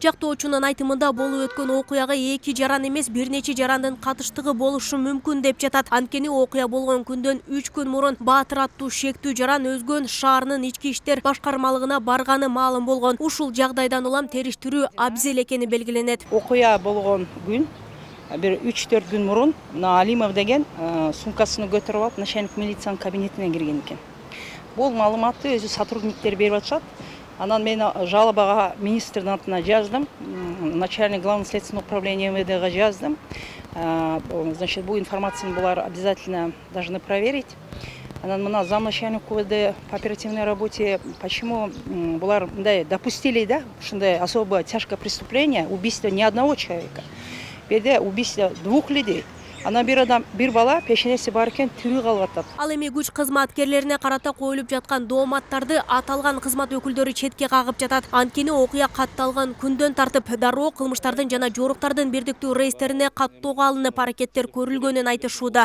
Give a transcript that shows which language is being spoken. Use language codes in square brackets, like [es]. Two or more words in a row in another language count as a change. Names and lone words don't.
[ky] Жактоочунун айтымында болуп өткөн окуяга 2 жаран эмес бир нече жарандын катыштыгы болушу мүмкүн деп жатат. Анткени окуя болгон күндөн 3 күн мурун Баатыр аттуу шектүү жаран Өзгөн шаарынын ички иштер башкармалыгына барганы маалым болгон. Ушул жагдайдан улам териштирүү абзел экени белгиленет. Окуя болгон күн бир 3-4 күн мурун Alimov деген сумкасын көтөрүп алып начальник милициянын кабинетине кирген экен. Бул маалыматты өзү сотрудниктер берип атышат. Анан мен жалобага министрдин атына жаздым, [ru] начальник главного следственного управления МВДга жаздым. Значит, [ky] бу информацияны булар [ru] обязательно должны проверить. [ky] Анан мына [ru] замначальник УВД по оперативной работе, почему [ky] булар мындай [ru] допустили, да, ушундай особо тяжкое преступление, убийство не одного человека. Беде убийство 2 людей. [ky] Ана бир бала пешенеси бар экен, тирүү калып атат. Ал эми күч кызматкерлерине карата коюлуп жаткан дооматтарды аталган кызмат өкүлдөрү четке кагып жатат. Анткени окуя катталган күндөн тартып дароо кылмыштардын жана жоруктардын бирдиктүү рейстерине каттоого алынып аракеттер көрүлгөнүн айтышууда.